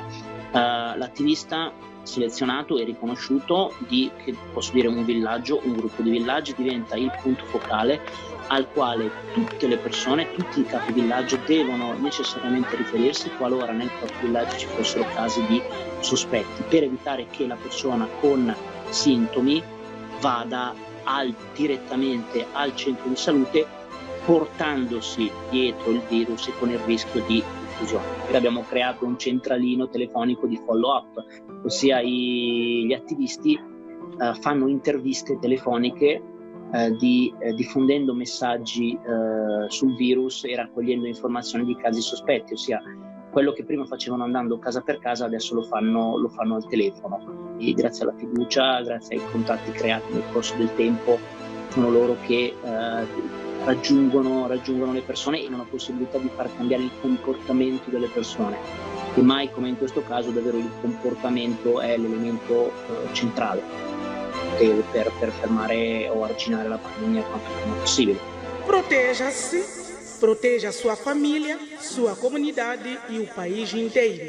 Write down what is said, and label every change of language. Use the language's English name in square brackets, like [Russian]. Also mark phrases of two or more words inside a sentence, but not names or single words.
[Italian] L'attivista selezionato e riconosciuto che posso dire un villaggio, un gruppo di villaggi, diventa il punto focale al quale tutte le persone, tutti i capi villaggio devono necessariamente riferirsi qualora nel proprio villaggio ci fossero casi di sospetti, per evitare che la persona con sintomi vada direttamente al centro di salute portandosi dietro il virus e con il rischio di diffusione. Abbiamo creato un centralino telefonico di follow-up, ossia gli attivisti fanno interviste telefoniche diffondendo messaggi sul virus e raccogliendo informazioni di casi sospetti, ossia quello che prima facevano andando casa per casa adesso lo fanno al telefono, e grazie alla fiducia, grazie ai contatti creati nel corso del tempo, sono loro che raggiungono le persone in una possibilità di far cambiare il comportamento delle persone, e mai come in questo caso davvero il comportamento è l'elemento centrale per fermare o arginare la pandemia quanto prima possibile. [Portuguese] Proteja-se, proteja sua família, sua comunidade e o país inteiro.